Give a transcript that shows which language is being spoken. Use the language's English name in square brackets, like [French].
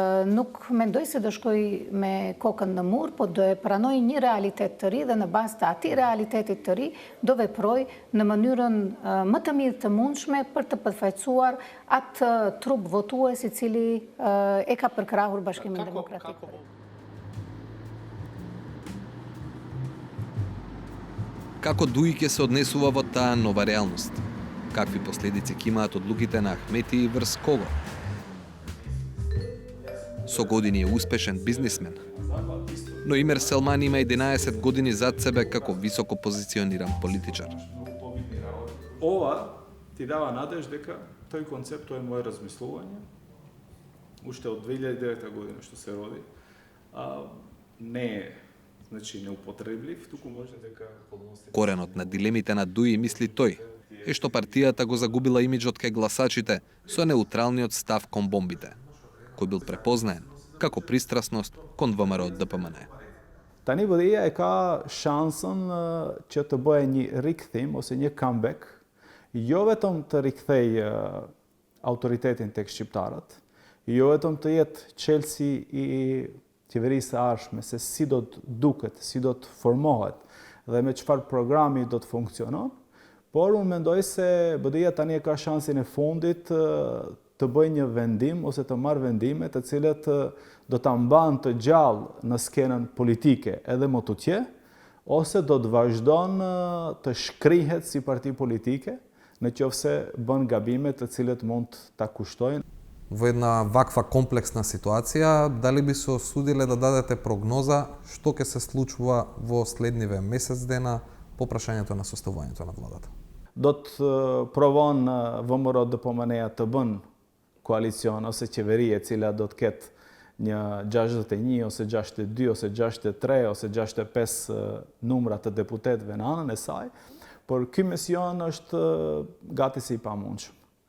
[Albanian] nuk mendoj se do shkoj me kokën në mur, po do e pranoj një realitet të ri dhe në bazë të atij realitetit të ri do veproj në mënyrën më të mirë të mundshme për të përfaqësuar atë trup votues i cili e ka përkrahur Bashkimin Demokratik. [Macedonian] Како ДУИ ќе се однесува во таа нова реалност? Какви последици ќе имаат одлуките на Ахмети и врз кого? со години е успешен бизнисмен. Но Имер Селман има 11 години зад себе како високо позициониран политичар. Ова ти дава надеж дека тој концепт, тоа е моje размислување, уште од 2009 година што се роди, не е неупотреблив, туку може дека подноси. Коренот на дилемите на Дуи, мисли тој, е што партијата го загубила имиджот кај гласачите со неутралниот став кон бомбите, кој бил препознаен како пристрасност кон ВМРО ДПМН. [Albanian] Tani BDI-ja e ka shansën që të bëjë një rikthim ose një comeback, jo vetëm të rikthej autoritetin tek shqiptarët, jo vetëm të jetë çelësi i qeverisë së ardhshme se si do të duket, si do të formohet dhe me çfarë programi do të funksionon, por unë mendoj se BDI-ja tani e ka shansin e fundit të bëjë një vendim ose të marrë vendime të cilët do ta mbanë të gjallë në skenën politike edhe më tutje, ose do të vazhdon të shkrihet si parti politike në qoftë se bën gabime të cilët mund ta kushtojnë. [Macedonian] Во една ваква комплексна ситуација, дали би се осудиле да дадете прогноза што ќе се случува во следниве месец дена по прашањето на составувањето на владата? [Albanian] Do të provon ВМРО ДПМН-ja të bën koalicion ose qeveri e cila do të ketë një 61 ose 62 ose 63 ose 65 numra të deputetëve në anën e saj, por ky mision është gati si i pamundshëm.